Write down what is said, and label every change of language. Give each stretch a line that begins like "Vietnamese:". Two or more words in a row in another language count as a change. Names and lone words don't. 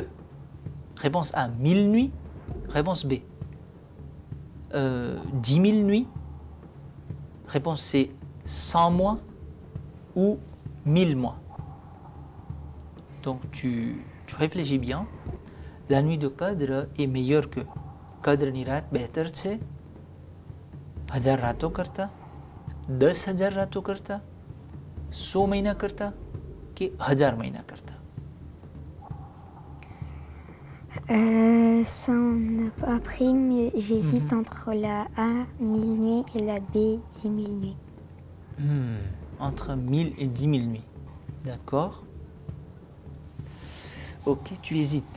French: Réponse A, 1000 nuits. Réponse B, 10 000 nuits. Réponse C, 100 mois ou 1000 mois. Donc tu réfléchis bien. La nuit de Qadr est meilleure que?
Gujarati: કદ્ર ની રાત બહેતર છે 1000 રાતો કરતા 10,000 રાતો કરતા 100 મહિના કરતા કે 1000 મહિના કરતા?
French: Ça on n'a pas appris, mais j'hésite entre la A, 1000 nuits, et la B, 10 000 nuits. Entre 1000 et 10 000 nuits. D'accord. Ok, tu hésites.